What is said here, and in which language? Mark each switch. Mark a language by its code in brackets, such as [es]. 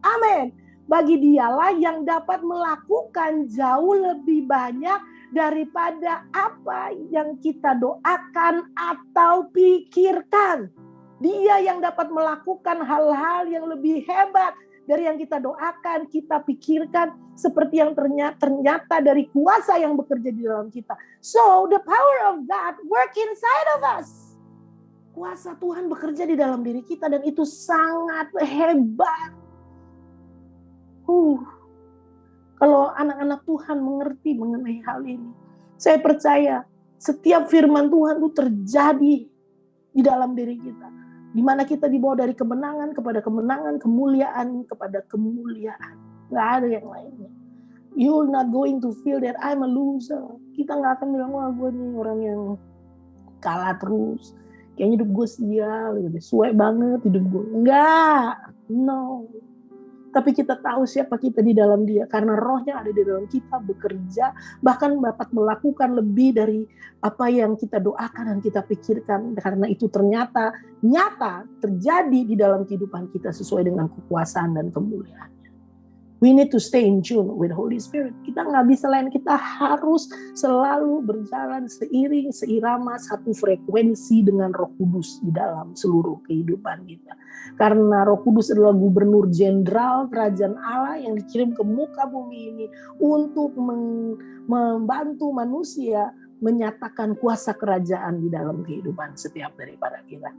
[id] Amin. Bagi Dialah yang dapat melakukan jauh lebih banyak daripada apa yang kita doakan atau pikirkan. Dia yang dapat melakukan hal-hal yang lebih hebat dari yang kita doakan, kita pikirkan, seperti yang ternyata dari kuasa yang bekerja di dalam kita. [en] So, the power of God work inside of us. [id] Kuasa Tuhan bekerja di dalam diri kita dan itu sangat hebat. Kalau anak-anak Tuhan mengerti mengenai hal ini, saya percaya setiap firman Tuhan itu terjadi di dalam diri kita. Di mana kita dibawa dari kemenangan kepada kemenangan, kemuliaan kepada kemuliaan. Nggak ada yang lainnya. [en] You're not going to feel that I'm a loser. [id] Kita nggak akan bilang, wah gue nih orang yang kalah terus. Kayaknya hidup gue sial, suwe banget hidup gue. Enggak, no. Tapi kita tahu siapa kita di dalam Dia. Karena rohnya ada di dalam kita bekerja. Bahkan dapat melakukan lebih dari apa yang kita doakan dan kita pikirkan. Karena itu ternyata nyata terjadi di dalam kehidupan kita sesuai dengan kekuasaan dan kemuliaan. [en] We need to stay in tune with Holy Spirit. [id] Kita nggak bisa lain, kita harus selalu berjalan seiring, seirama, satu frekuensi dengan Roh Kudus di dalam seluruh kehidupan kita. Karena Roh Kudus adalah gubernur jenderal kerajaan Allah yang dikirim ke muka bumi ini untuk membantu manusia menyatakan kuasa kerajaan di dalam kehidupan setiap daripada kita.